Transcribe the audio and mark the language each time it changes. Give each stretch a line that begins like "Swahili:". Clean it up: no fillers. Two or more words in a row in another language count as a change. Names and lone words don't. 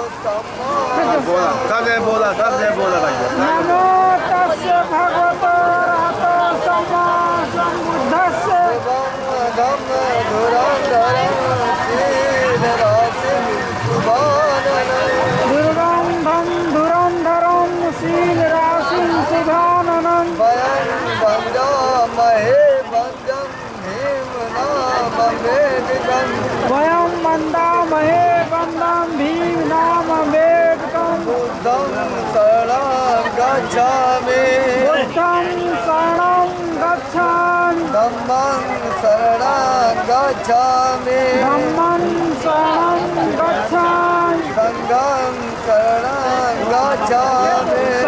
Hindi: सबने बोला भाई।
Pali: नमो तस्य भगवतो अरहतो सम्मा सम्बुद्धस्य दुर्गं धं धुरंधरं शीलराशिं सुधाननं वयं वन्दामहे वन्दं भीमनामवेदकं बुद्धं शरणं गच्छामि बुद्धं शरणं गच्छामि धम्मं शरणं गच्छामि धम्मं शरणं गच्छामि संघं शरणं गच्छामि